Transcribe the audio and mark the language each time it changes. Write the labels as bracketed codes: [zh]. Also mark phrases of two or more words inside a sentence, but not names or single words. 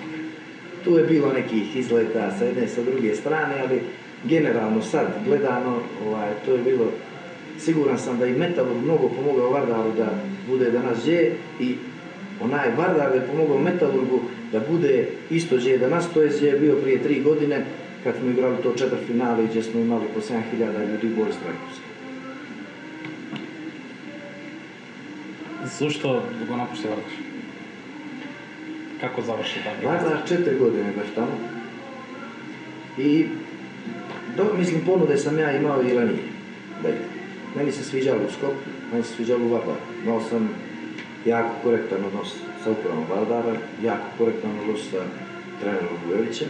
[sr] Tu je bilo nekih izleta sa jedne i sa druge strane, ali generalno sad gledano, to je bilo, siguran sam da i Metalurg mnogo pomogao Vardaru da bude danas gdje i onaj Vardar je pomogao Metalurgu da bude isto gdje je danas, to je gdje je bio prije 3 godine kad smo igrali to četvrtfinale gdje smo imali po 7.000 ljudi u Boris Trajkovski. [mk] Zašto го напушти Вардар? [sr] Kako završi tako? Vardar 4 godine baš tamo. I, mislim, ponude sam ja imao i ranije. Meni se sviđalo u Skopju, meni se sviđalo u Vardaru. Imao sam jako korektan odnos sa upravom Vardara, jako korektan odnos sa trenerom Vujovićem.